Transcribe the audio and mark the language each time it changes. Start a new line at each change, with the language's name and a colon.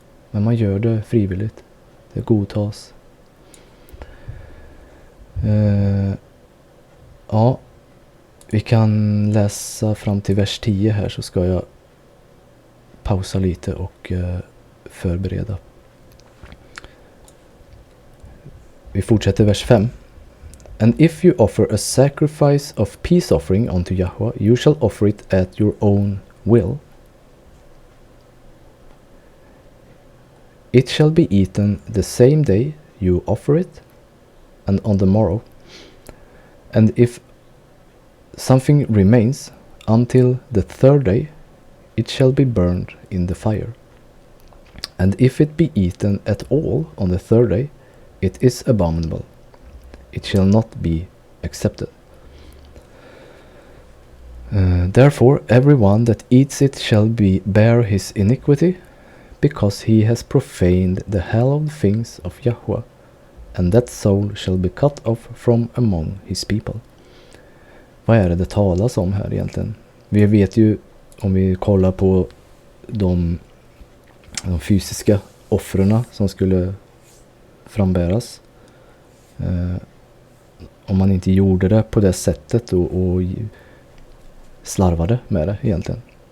Swedish: Men man gör det frivilligt. Det godtas. Ja, vi kan läsa fram till vers 10 här, så ska jag pausa lite och förbereda. Vi fortsätter vers 5.
English: And if you offer a sacrifice of peace offering unto Yahweh, you shall offer it at your own will. It shall be eaten the same day you offer it, and on the morrow. And if something remains until the third day, it shall be burned in the fire. And if it be eaten at all on the third day, it is abominable. It shall not be accepted. Therefore, everyone that eats it shall bear his iniquity, because he has profaned the hallowed things of Yahweh, and that soul shall be cut off from among his people.
Swedish: Vad är det talas om här egentligen? Vi vet ju, om vi kollar på de fysiska offren som skulle frambäras. Om man inte gjorde det på det sättet och slarvade med det egentligen.